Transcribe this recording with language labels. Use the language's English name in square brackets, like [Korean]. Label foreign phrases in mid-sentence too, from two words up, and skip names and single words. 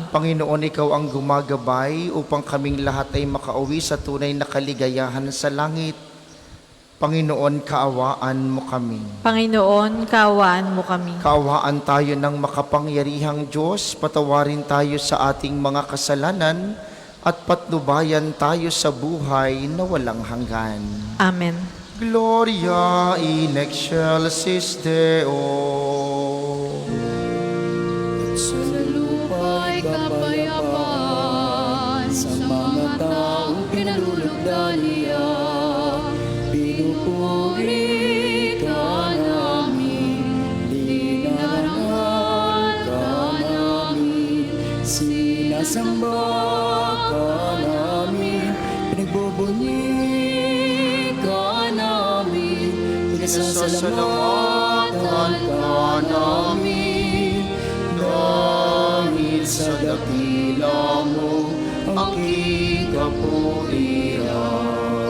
[Filipino] Panginoon, Ikaw ang gumagabay upang kaming lahat ay makauwi sa tunay na kaligayahan sa langit. Panginoon, kaawaan mo kami. Panginoon, kaawaan mo kami. Kaawaan tayo ng makapangyarihang Diyos, patawarin tayo sa ating mga kasalanan at patnubayan tayo sa buhay na walang hanggan. Amen. [Latin] Gloria in excelsis Deo. [Filipino] Sa lupa'y kapayapaan sa mga taong kinalulugdan niya. Pinupuri ka namin, dinarangal ka namin, sinasamba ka namin, pinagbubunyi ka namin, pinasasalamatan ka namin, dahil sa dakila mo ang ikapurihan.